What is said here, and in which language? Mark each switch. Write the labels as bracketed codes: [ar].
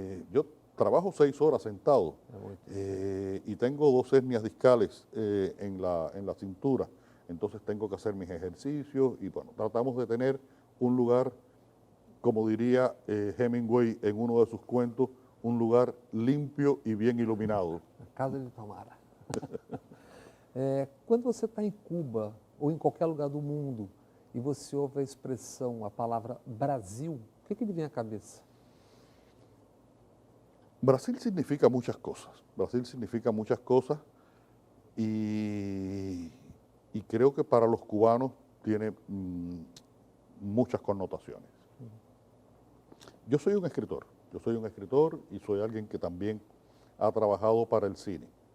[es] Yo trabajo 6 horas sentado y tengo 2 hernias discales en la cintura, entonces tengo que hacer mis ejercicios y bueno, tratamos de tener un lugar, como diría Hemingway en uno de sus cuentos, un lugar limpio y bien iluminado. [pt] A casa de Tamara. Quando você está em Cuba ou em qualquer lugar do mundo e você ouve a expressão, a palavra Brasil, o que lhe vem à cabeça? [es] Brasil significa muchas cosas. Brasil significa muchas cosas y creo que para los cubanos tiene muchas connotaciones. Yo soy un escritor y soy alguien que también ha trabajado para el cine.